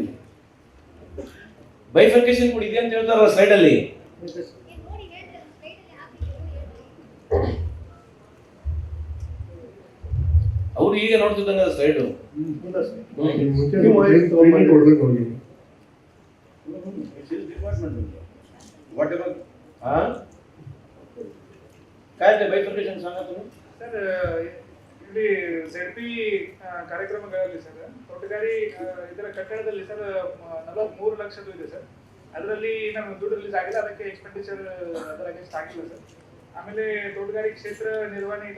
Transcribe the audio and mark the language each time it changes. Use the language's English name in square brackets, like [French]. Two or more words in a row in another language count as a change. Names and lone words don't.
[Kannada] ಬೈಫರ್ಕೇಶನ್ ಕೂಡ ಇದೆ ಅಂತ ಹೇಳ್ತಾರಲ್ಲ ಸ್ಲೈಡ್ ಅಲ್ಲಿ. ನೋಡಿ ಹೇಳ್ತಾರೆ, ಸ್ಲೈಡ್ ಅಲ್ಲಿ ಹಾಕಿ ಅವ್ರು ಈಗ ನೋಡ್ತಿದ್ದಂಗೆ ಸ್ಲೈಡು. ಇಲ್ಲ ಸರ್. ಮುಂಚೆ ನೀವು ಆಯ್ತು ಟ್ರೈನಿಂಗ್ ಕೊಡ್ಬೇಕು ಅವ್ರಿಗೆ. [English] Whatever. [Marathi] हाँ? काय ते bifurcation सांगा तुम्ही. [Kannada] ಸರ್ ಇಲ್ಲಿ ZP ಕಾರ್ಯಕ್ರಮಗಳಲ್ಲಿ ಸರ್ ತೋಟಗಾರಿ ಇದರ ಕಟ್ಟಡದಲ್ಲಿ ಸರ್ 43 ಲಕ್ಷದ್ದು ಇದೆ ಸರ್. ಅದರಲ್ಲಿ ನಾನು ದುಡ್ಡು ರಿಲೀಸ್ ಆಗಿಲ್ಲ, ಅದಕ್ಕೆ ಎಕ್ಸ್ಪೆಂಡಿಚರ್ ಅದರ ಅಗೇನ್ಸ್ಟ್ ಆಗಿಲ್ಲ ಸರ್. ಆಮೇಲೆ ತೋಟಗಾರಿ ಕ್ಷೇತ್ರ ನಿರ್ವಹಣೆ ಇದರ